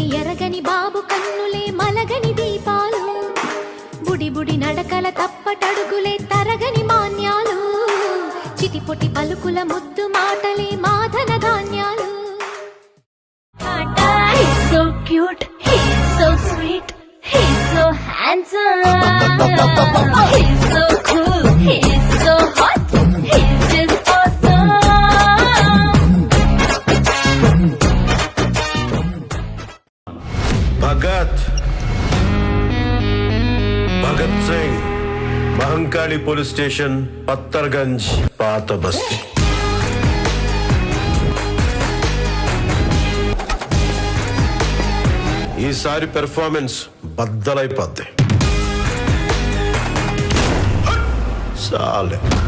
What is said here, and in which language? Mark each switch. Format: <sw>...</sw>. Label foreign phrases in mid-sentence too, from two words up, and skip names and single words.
<te>ఎరగని బాబు కన్నులే మలగని దీపాలు బుడి బుడి నడకల తప్పటడుగులే తరగని మాన్యాలు చిటిపొటి పలుకుల ముద్దు మాటలే మాధన ధాన్యాలు</te> <en>He's so cute, he's so sweet, he's so handsome, he's so cool, he's so hot, he's just awesome.</en> <te>भगत सिंह महंकाली पुलिस स्टेशन पत्थरगंज पात बस्ती ఈసారి పెర్ఫార్మెన్స్ బద్దలైపోద్ది చాలే</te>